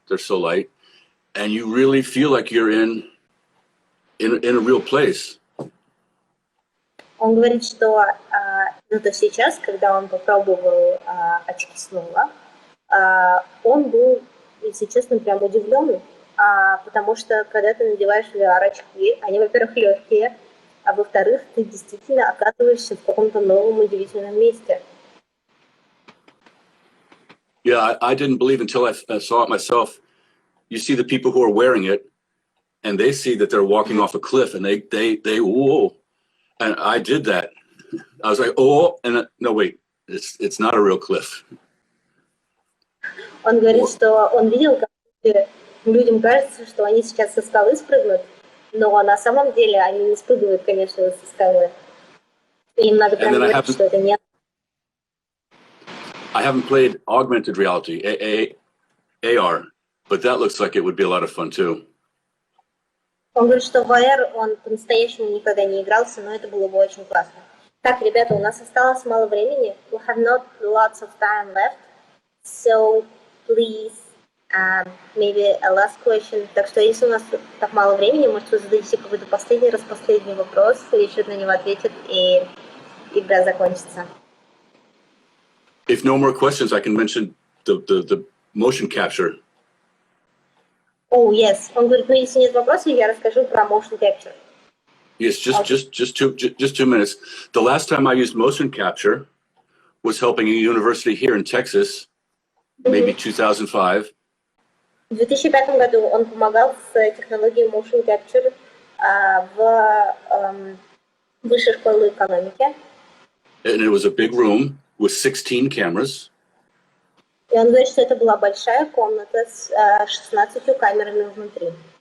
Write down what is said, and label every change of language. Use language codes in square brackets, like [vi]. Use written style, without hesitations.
[en] They're so light, and you really feel like you're in a real place. [ru] Он говорит, что сейчас, когда он попробовал очки снова, он был, если честно, прям удивлен, потому что когда ты надеваешь VR-очки, они, во-первых, легкие, а во-вторых, ты действительно оказываешься в каком-то новом удивительном месте. [en] Yeah, I didn't believe until I saw it myself. You see the people who are wearing it, and they see that they're walking off a cliff, and they whoa, and I did that. I was like, oh, and no, wait, it's not a real cliff. [ru] Он говорит, что он видел, как людям кажется, что они сейчас со скалы спрыгнут, но на самом деле они не спрыгивают, конечно, со скалы. Им надо прям говорить, что это не... [en] I haven't played augmented reality, AR, but that looks like it would be a lot of fun too. [ru] Он говорит, что в AR он по-настоящему никогда не игрался, но это было бы очень классно. Так, ребята, у нас осталось мало времени. [en] We have not lots of time left, so please, maybe a last question. [ru] Так что, если у нас так мало времени, может, вы зададите какой-то последний вопрос, Ричард на него ответит, и игра закончится. [en] If no more questions, I can mention the motion capture. Oh, yes. [ru] Он говорит, ну, если нет вопросов, я расскажу про motion capture. [en] Yes, just 2 minutes. The last time I used motion capture was helping a university here in Texas, maybe 2005. [ru] В 2005 году он помогал с технологией motion capture в высшей школе экономики. [en] And it was a big room with 16 cameras. [ru] И он говорит, что это была большая комната с 16 камерами внутри.